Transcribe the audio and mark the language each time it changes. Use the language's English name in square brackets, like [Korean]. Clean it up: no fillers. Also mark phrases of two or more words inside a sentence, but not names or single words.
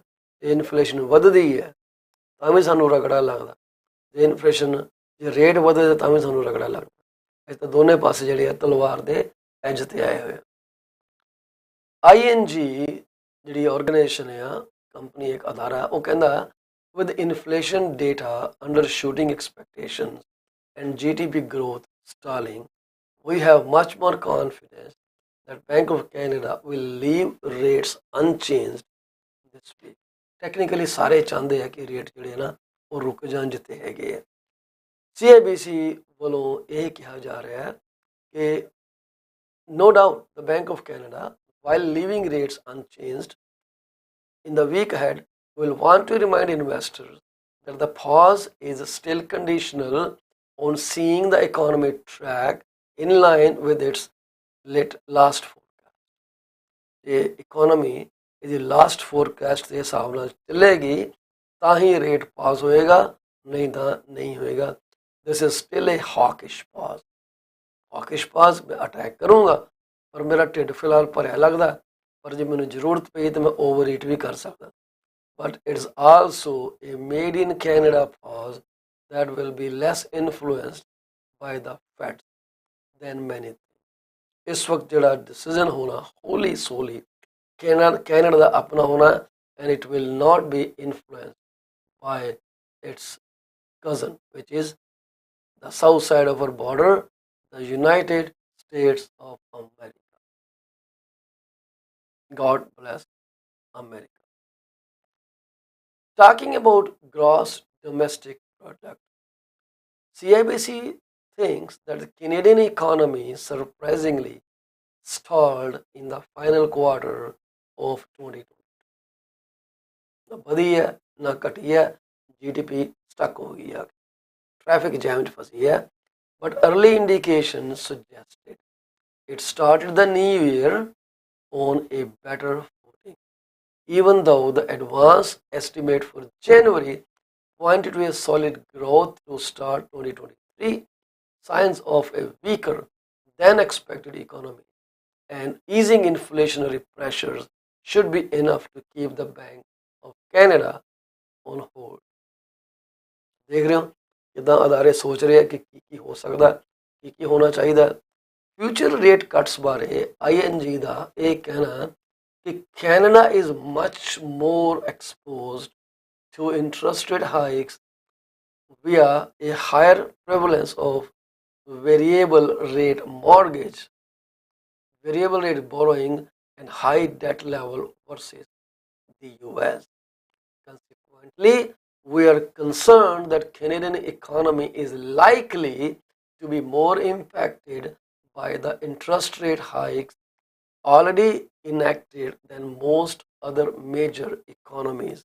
[Punjabi] ਜੇ ਇਨਫਲੇਸ਼ਨ ਵੱਧਦੀ ਹੈ ਤਾਂ ਵੀ ਸਾਨੂੰ ਰਗੜਾ ਲੱਗਦਾ, ਜੇ ਇਨਫਲੇਸ਼ਨ ਜੇ ਰੇਟ ਵਧੇ ਤਾਂ ਵੀ ਸਾਨੂੰ ਰਗੜਾ ਲੱਗਦਾ। ਅਸੀਂ ਤਾਂ ਦੋਨੇ ਪਾਸੇ ਜਿਹੜੇ ਆ ਤਲਵਾਰ ਦੇ ਐਜ ਤੇ ਆਏ ਹੋਏ ਆ। [English] ING [Punjabi] ਜਿਹੜੀ ਆਰਗੇਨਾਈਜੇਸ਼ਨ ਆ, ਕੰਪਨੀ ਇੱਕ ਅਦਾਰਾ, ਉਹ ਕਹਿੰਦਾ [English] with inflation data undershooting expectations and GDP growth stalling, we have much more confidence that Bank of Canada will leave rates unchanged this week. [Punjabi] Technically ਸਾਰੇ ਚਾਹੁੰਦੇ ਆ ਕਿ ਰੇਟ ਜਿਹੜੇ ਨਾ ਉਹ ਰੁਕ ਜਾਣ ਜਿੱਥੇ ਹੈਗੇ ਆ। [English] CIBC [Punjabi] ਵੱਲੋਂ ਇਹ ਕਿਹਾ ਜਾ ਰਿਹਾ ਹੈ ਕਿ [English] no doubt the Bank of Canada, while leaving rates unchanged in the week ahead, will want to remind investors that the pause is still conditional on seeing the economy track in line with its last forecast. The economy [Punjabi] ਇਹਦੀ [English] last forecast [Punjabi] ਦੇ ਹਿਸਾਬ ਨਾਲ ਚੱਲੇਗੀ ਤਾਂ ਹੀ [English] rate pause [Punjabi] ਹੋਏਗਾ, ਨਹੀਂ ਤਾਂ ਨਹੀਂ ਹੋਏਗਾ। [English] This is still a hawkish pause. hawkish pause [Punjabi] ਮੈਂ ਅਟੈਕ ਕਰੂੰਗਾ ਪਰ ਮੇਰਾ ਢਿੱਡ ਫਿਲਹਾਲ ਭਰਿਆ ਲੱਗਦਾ, ਪਰ ਜੇ ਮੈਨੂੰ ਜ਼ਰੂਰਤ ਪਈ ਤਾਂ ਮੈਂ [English] over eat [Punjabi] ਵੀ ਕਰ ਸਕਦਾ। [English] But it's also a made in Canada pause that will be less influenced by the Fed than many think। [Punjabi] ਇਸ ਵਕਤ ਜਿਹੜਾ ਡਿਸੀਜ਼ਨ ਹੋਣਾ [English] wholly solely [Punjabi] ਕੈਨੇਡਾ ਦਾ ਆਪਣਾ ਹੋਣਾ, [English] and it will not be influenced by its cousin, which is the south side of our border, the United States of America. God bless America. Talking about gross domestic product, CIBC thinks that the Canadian economy surprisingly stalled in the final quarter of 2020। [Punjabi] ਨਾ ਵਧੀ ਹੈ ਨਾ ਘਟੀ ਹੈ, GDP ਸਟਕ ਹੋ ਗਈ ਆ, [English] traffic jam [Punjabi] 'ਚ ਫਸੀ ਹੈ। [English] ਬਟ early indications suggested it started the new year on a better footing, even though the advance estimate for January pointed to a solid growth to start 2023. Signs of a weaker than expected economy and easing inflationary pressures should be enough to keep the Bank of Canada on hold। [Punjabi] ਦੇਖ ਰਹੇ ਹੋ ਕਿੱਦਾਂ ਅਦਾਰੇ ਸੋਚ ਰਹੇ ਆ ਕਿ ਕੀ ਹੋ ਸਕਦਾ, ਕੀ ਹੋਣਾ ਚਾਹੀਦਾ। [English] future rate cuts [Punjabi] ਬਾਰੇ ING ਦਾ ਇਹ ਕਹਿਣਾ ਕਿ [English] Canada is much more exposed to interest rate hikes via a higher prevalence of variable rate mortgage, variable rate borrowing, and high debt level versus the US. Consequently, we are concerned that Canadian economy is likely to be more impacted by the interest rate hikes already enacted than most other major economies.